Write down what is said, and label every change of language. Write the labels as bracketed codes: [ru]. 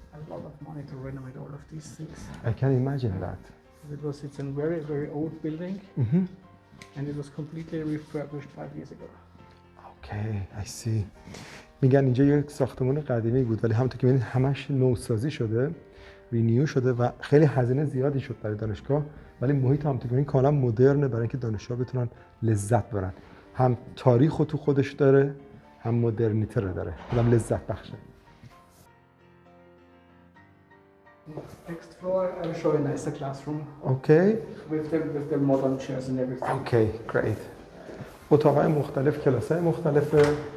[en] A lot of money to renovate all of these things. I can imagine that. It's a very old building. And it was completely refurbished 5 years ago. Okay, I see. [fa] میگن اینجا یک ساختمان قدیمی بود ولی همونطور که می‌بینید همش نوسازی شده، رینیو شده و خیلی هزینه زیادی شد برای دانشگاه، ولی محیط همونطور که می‌بینید کاملا مدرنه برای اینکه دانشجوها بتونن لذت ببرن. هم تاریخ رو تو خودش داره، هم مدرنیته رو داره. هم لذت بخشه. [en] Next floor, I will show you a nicer classroom. Okay. With the modern chairs and everything. Okay, great. [fa] اتاقای مختلف، کلاسای مختلفه.